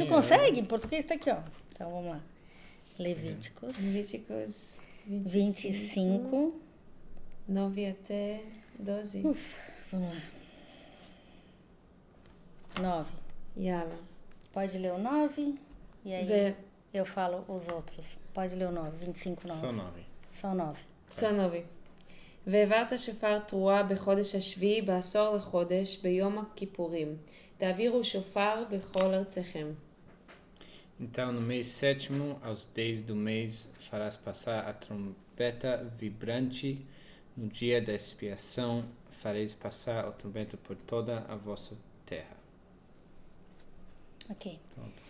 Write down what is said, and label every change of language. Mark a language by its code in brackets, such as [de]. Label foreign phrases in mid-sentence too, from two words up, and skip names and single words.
[pt] Tu consegue? Em português tá aqui, ó. Então vamos lá. Levíticos 25 9 até 12. Vamos lá. 9. Yala. Pode ler o 9 e aí eu falo os outros. Pode ler o 9, 25, 9. Só 9. só 9. [he] והעברת שופר תרועה בחודש השביעי בעשור לחודש ביום הכיפורים. תעבירו שופר בכל ארציכם. [pt] Então, no mês sétimo, aos 10 do mês, farás passar a trombeta vibrante. No dia da expiação, fareis passar a trombeta por toda a vossa terra. Ok. Pronto.